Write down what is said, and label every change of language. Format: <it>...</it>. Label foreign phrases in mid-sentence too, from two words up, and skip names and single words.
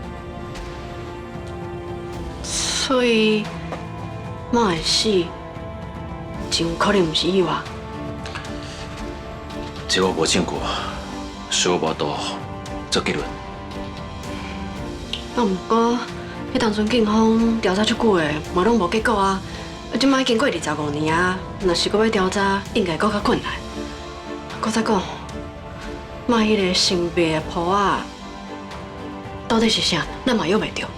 <nan>所以妈会死，真有可能不是意外。这我无证据，所以我无多做结论。不过。迄当阵警方调查足久的，嘛拢无结果啊！即摆经过25年啊，若是搁要调查，应该搁较困难。搁再讲，妈迄个神秘的婆仔，到底是啥？咱嘛约袂着。</nan>